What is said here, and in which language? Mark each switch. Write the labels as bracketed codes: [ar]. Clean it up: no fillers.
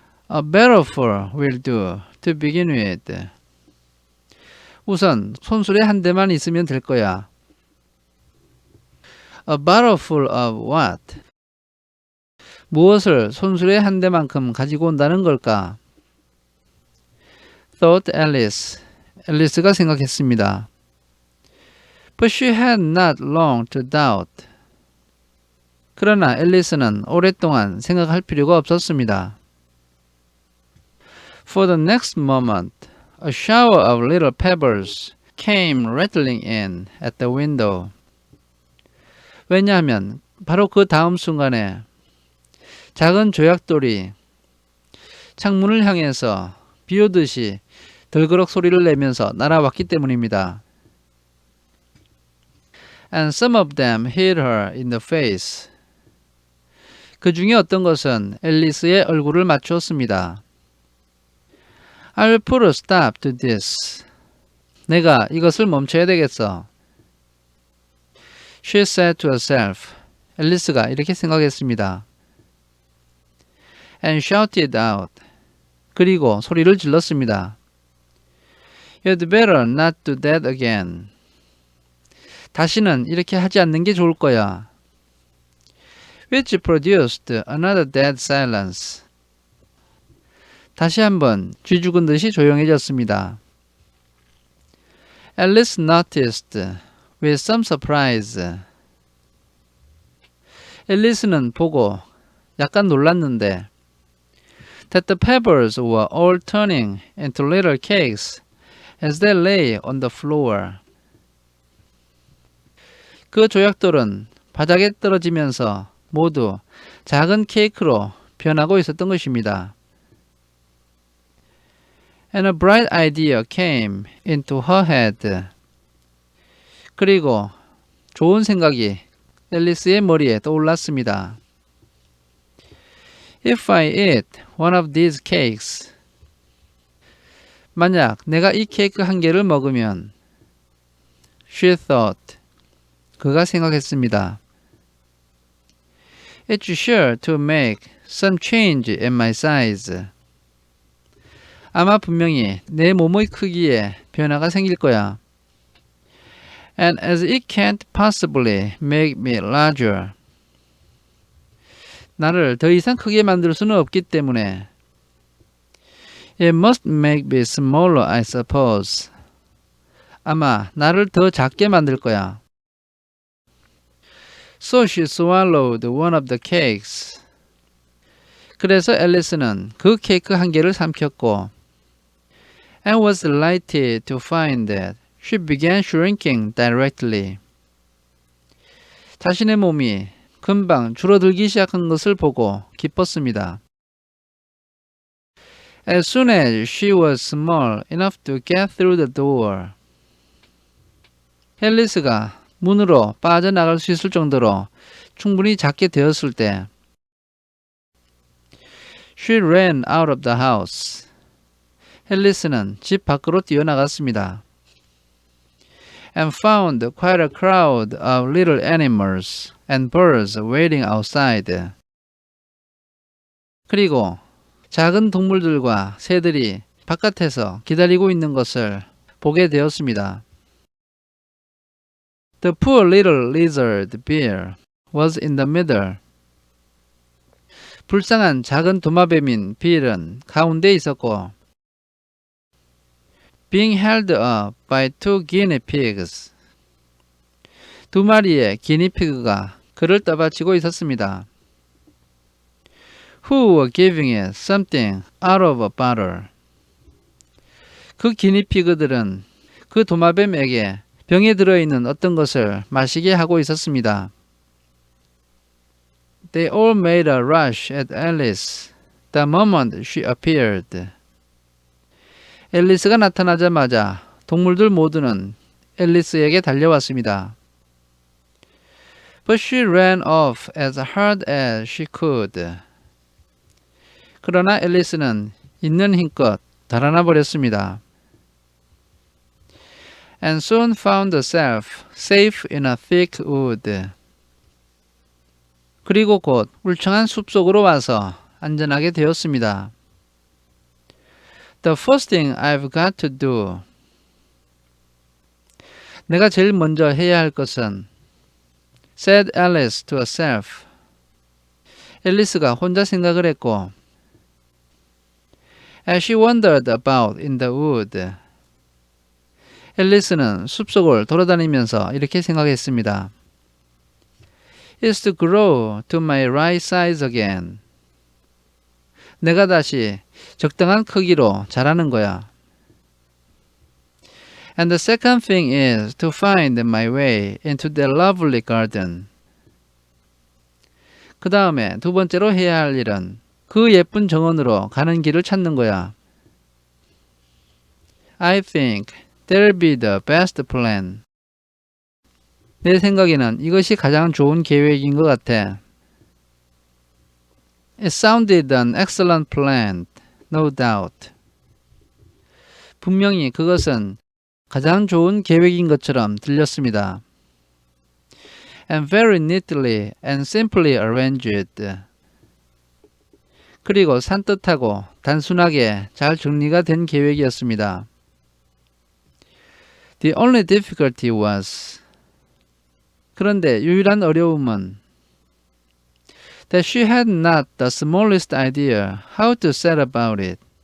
[en] A barrelful will do to begin with. [ko] 우선 손수레 한 대만 있으면 될 거야. [en] A barrelful of what? [ko] 무엇을 손수레 한 대만큼 가지고 온다는 걸까? [en] Thought Alice. [ko] 앨리스가 생각했습니다. [en] But she had not long to doubt. [ko] 그러나 앨리스는 오랫동안 생각할 필요가 없었습니다. [en] For the next moment, a shower of little pebbles came rattling in at the window. [ko] 왜냐하면 바로 그 다음 순간에 작은 조약돌이 창문을 향해서 비 오듯이 덜그럭 소리를 내면서 날아왔기 때문입니다. [en] And some of them hit her in the face. [ko] 그 중에 어떤 것은 앨리스의 얼굴을 맞추었습니다. [en] I'll put a stop to this. [ko] 내가 이것을 멈춰야 되겠어. [en] She said to herself. [ko] 앨리스가 이렇게 생각했습니다. [en] And shouted out. [ko] 그리고 소리를 질렀습니다. [en] You'd better not do that again. [ko] 다시는 이렇게 하지 않는 게 좋을 거야. [en] Which produced another dead silence. [ko] 다시 한번 쥐 죽은 듯이 조용해졌습니다. [en] Alice noticed with some surprise. [ko] 앨리스는 보고 약간 놀랐는데 [en] that the pebbles were all turning into little cakes as they lay on the floor. [ko] 그 조약돌은 바닥에 떨어지면서 모두 작은 케이크로 변하고 있었던 것입니다. [en] And a bright idea came into her head. [ko] 그리고 좋은 생각이 앨리스의 머리에 떠올랐습니다. [en] If I eat one of these cakes, [ko] 만약 내가 이 케이크 한 개를 먹으면, [en] she thought, [ko] 그가 생각했습니다. [en] It's sure to make some change in my size. [ko] 아마 분명히 내 몸의 크기에 변화가 생길 거야. [en] And as it can't possibly make me larger. [ko] 나를 더 이상 크게 만들 수는 없기 때문에 [en] It must make me smaller, I suppose. [ko] 아마 나를 더 작게 만들 거야. [en] So she swallowed one of the cakes. [ko] 그래서 앨리스는 그 케이크 한 개를 삼켰고 [en] and was delighted to find that she began shrinking directly. [ko] 자신의 몸이 금방 줄어들기 시작한 것을 보고 기뻤습니다. [en] As soon as she was small enough to get through the door. [ko] 앨리스가 문으로 빠져나갈 수 있을 정도로 충분히 작게 되었을 때 [en] She ran out of the house. [ko] 앨리스는 집 밖으로 뛰어나갔습니다. [en] And found quite a crowd of little animals and birds waiting outside. [ko] 그리고 작은 동물들과 새들이 바깥에서 기다리고 있는 것을 보게 되었습니다. [en] The poor little lizard bear was in the middle. [ko] 불쌍한 작은 도마뱀인 빌은 가운데 있었고 [en] being held up by two guinea pigs. [ko] 두 마리의 기니피그가 그를 떠받치고 있었습니다. [en] Who were giving it something out of a bottle. [ko] 그 기니피그들은 그 도마뱀에게 병에 들어있는 어떤 것을 마시게 하고 있었습니다. [en] They all made a rush at Alice the moment she appeared. [ko] 앨리스가 나타나자마자 동물들 모두는 앨리스에게 달려왔습니다. [en] But she ran off as hard as she could. [ko] 그러나 앨리스는 있는 힘껏 달아나 버렸습니다. [en] And soon found herself safe in a thick wood. [ko] 그리고 곧 울창한 숲속으로 와서 안전하게 되었습니다. [en] The first thing I've got to do. [ko] 내가 제일 먼저 해야 할 것은 [en] said Alice to herself. [ko] 앨리스가 혼자 생각을 했고 [en] as she wandered about in the wood. [ko] 앨리스는 숲속을 돌아다니면서 이렇게 생각했습니다. [en] is to grow to my right size again. [ko] 내가 다시 적당한 크기로 자라는 거야. [en] And the second thing is to find my way into that lovely garden. [ko] 그 다음에 두 번째로 해야 할 일은 그 예쁜 정원으로 가는 길을 찾는 거야. [en] I think that'll be the best plan. [ko] 내 생각에는 이것이 가장 좋은 계획인 것 같아. [en] It sounded an excellent plan, no doubt. [ko] 분명히 그것은 가장 좋은 계획인 것처럼 들렸습니다. [en] And very neatly and simply arranged. [ko] 그리고 산뜻하고 단순하게 잘 정리가 된 계획이었습니다. [en] The only difficulty was [ko] 그런데 유일한 어려움은 [en] that she had not the smallest idea how to set about it.